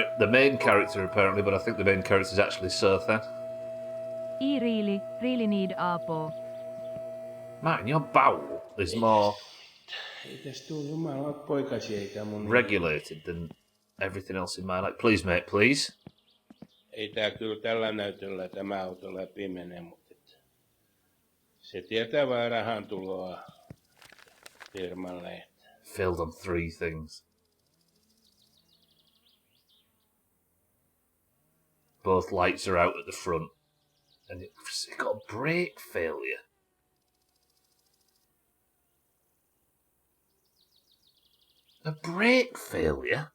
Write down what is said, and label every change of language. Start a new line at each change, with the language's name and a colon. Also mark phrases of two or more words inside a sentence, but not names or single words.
English: The main character, apparently, but I think the main character is actually Sothan. I really need apo. Man, your bowel is more regulated than everything else in my life. Please, mate, please.
Finnish: Ei tää kyllä tällä näytöllä tämä auto läpi mene, mutta se tietää vaan rahan tuloa firmalle.
English: Failed on 3 things. Both lights are out at the front. And it got a brake failure. A brake failure?